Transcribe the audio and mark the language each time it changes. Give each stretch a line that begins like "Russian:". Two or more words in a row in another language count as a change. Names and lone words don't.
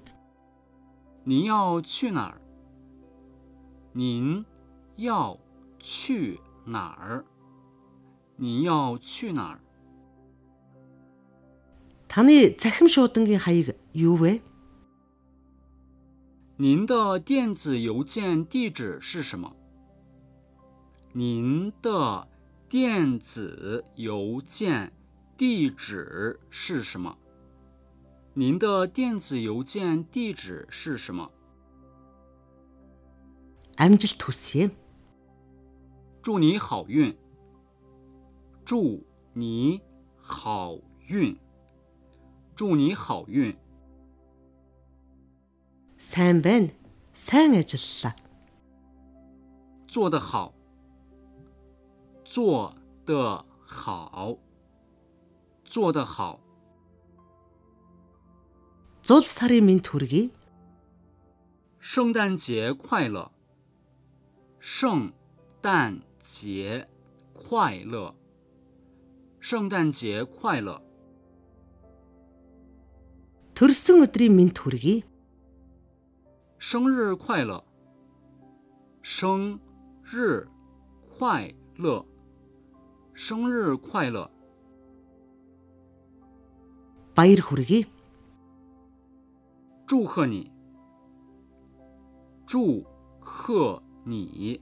Chinese: 您要去哪儿？您要去哪儿？您要去哪儿？
Mongolian: Таны захим шуудангийн хаяг юу вэ?
Chinese: 您的电子邮件地址是什么？您的电子邮件地址是什么？您的电子邮件地址是什么？
Mongolian: Амжилт хүсье.
Chinese: 祝你好运。祝你好运。祝你好运。
Mongolian: Сайн байна. Сайн ажиллалаа.
Chinese: 做得好。做得好。做得好。
Mongolian: Зул сарын мэнд хүргэе.
Chinese: 圣诞节快乐。圣诞节快乐。圣诞节快乐。
Mongolian: Төрсөн өдрийн мэнд хүргэе.
Chinese: 生日快乐。生日快乐。生日快乐。
Mongolian: Баяр хүргэе.
Chinese: 祝贺你。祝贺你。